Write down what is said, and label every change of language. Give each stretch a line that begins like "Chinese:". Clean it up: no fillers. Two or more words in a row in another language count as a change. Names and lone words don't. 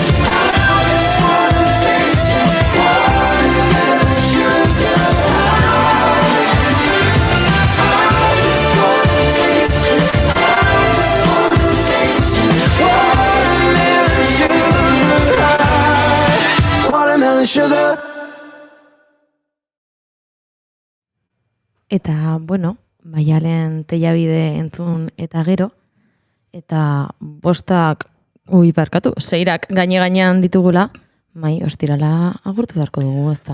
English: I just wanna taste it. Watermelon sugar high. I just wanna taste it. I just wanna taste it. Watermelon sugar high. Watermelon sugar.
Basque: Eta, bueno, Maialen Tellabide entzun eta gero, eta seirak gainean ditugula, ostirala agurtu beharko dugu, ez da?